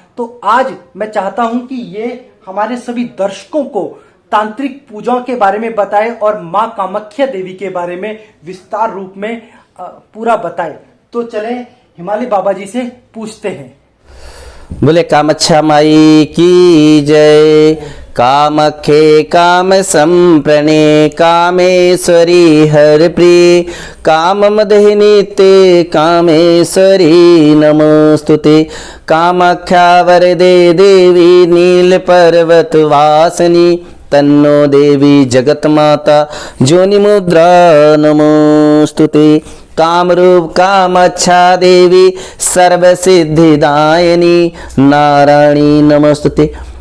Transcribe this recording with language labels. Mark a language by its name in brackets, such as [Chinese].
[Hindi] तो आज मैं चाहता हूं कि ये हमारे सभी दर्शकों को तांत्रिक पूजा के बारे में बताए और मां कामाख्या देवी के बारे में विस्तार रूप में पूरा बताए। तो चलें हिमालय बाबा जी से पूछते हैं। बोले कामाख्या माई की जय। [Sanskrit] कामख्ये काम संप्रणे कामेश्वरी हरप्रिय काममदहिनी ते कामेश्वरी नमोस्तुते। कामाख्या वरदे देवी नील पर्वत वासिनी तन्नो देवी जगत माता जोनि मुद्रा नमोस्तुते। कामरूप कामाख्या देवी सर्वसिद्धिदायिनी नारायणी नमोस्तुते।